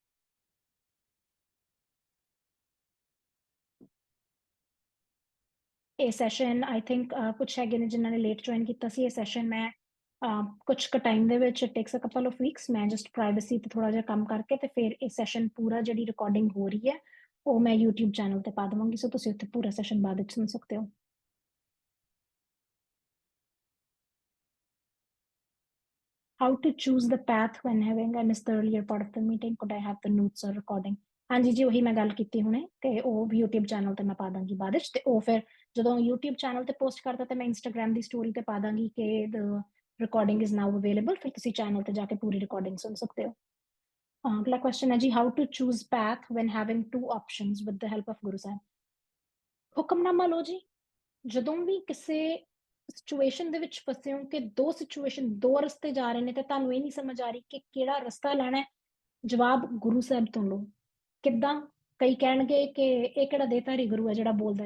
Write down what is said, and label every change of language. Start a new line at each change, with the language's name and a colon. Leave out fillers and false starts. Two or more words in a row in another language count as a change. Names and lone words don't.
Punjabi: ਇਹ ਸੈਸ਼ਨ
English: I think
Punjabi: ਕੁਝ ਹੈਗੇ ਨੇ ਜਿਨ੍ਹਾਂ ਨੇ
English: late join
Punjabi: ਕੀਤਾ ਸੀ। ਇਹ ਸੈਸ਼ਨ ਮੈਂ ਕੁਝ ਕੁ ਟਾਈਮ ਦੇ ਵਿੱਚ,
English: takes a couple of weeks,
Punjabi: ਮੈਂ
English: just privacy
Punjabi: ਤੇ ਥੋੜਾ ਜਿਹਾ ਕੰਮ ਕਰਕੇ ਤੇ ਫਿਰ ਇਹ ਸੈਸ਼ਨ ਪੂਰਾ ਜਿਹੜੀ ਰਿਕਾਰਡਿੰਗ ਹੋ ਰਹੀ ਹੈ ਉਹ ਮੈਂ YouTube ਚੈਨਲ ਤੇ ਪਾ ਦਵਾਂਗੀ। ਸੋ ਤੁਸੀਂ ਉੱਥੇ ਪੂਰਾ ਸੈਸ਼ਨ ਬਾਅਦ ਵਿੱਚ ਸੁਣ ਸਕਦੇ ਹੋ।
English: How to choose the path when having, I missed the earlier part of the meeting, could I have the notes or recording?
Punjabi: ਹਾਂਜੀ ਜੀ, ਉਹੀ ਮੈਂ ਗੱਲ ਕੀਤੀ ਹੁਣੇ ਕਿ ਉਹ ਵੀ YouTube ਚੈਨਲ ਤੇ ਮੈਂ ਪਾ ਦਾਂਗੀ ਬਾਅਦ ਵਿੱਚ। ਤੇ ਉਹ ਫਿਰ ਜਦੋਂ YouTube ਚੈਨਲ ਤੇ ਪੋਸਟ ਕਰਦਾ ਤੇ ਮੈਂ Instagram ਦੀ ਸਟੋਰੀ ਤੇ ਪਾ ਦਾਂਗੀ ਕਿ
English: the recording is now available,
Punjabi: ਫਿਰ ਤੁਸੀਂ ਚੈਨਲ ਤੇ ਜਾ ਕੇ ਪੂਰੀ ਰਿਕਾਰਡਿੰਗ ਸੁਣ ਸਕਦੇ ਹੋ। ਅਗਲਾ ਕੁਐਸਚਨ ਹੈ ਜੀ,
English: how to choose path when having 2 options with the help of Guru Sahib?
Punjabi: ਹੁਕਮਨਾਮਾ ਲਓ ਜੀ। ਜਦੋਂ ਵੀ ਕਿਸੇ ਸਿਚੁਏਸ਼ਨ ਦੇ ਵਿੱਚ ਫਸੇ ਹੋ ਕਿ ਦੋ ਰਸਤੇ ਜਾ ਰਹੇ ਨੇ ਤੇ ਤੁਹਾਨੂੰ ਇਹ ਨਹੀਂ ਸਮਝ ਆ ਰਹੀ ਕਿ ਕਿਹੜਾ ਰਸਤਾ ਲੈਣਾ ਹੈ, ਜਵਾਬ ਗੁਰੂ ਸਾਹਿਬ ਤੋਂ ਲਓ। ਕਿੱਦਾਂ? ਕਈ ਕਹਿਣਗੇ ਕਿ ਇਹ ਕਿਹੜਾ ਦੇਹਧਾਰੀ ਗੁਰੂ ਹੈ ਜਿਹੜਾ ਬੋਲਦਾ।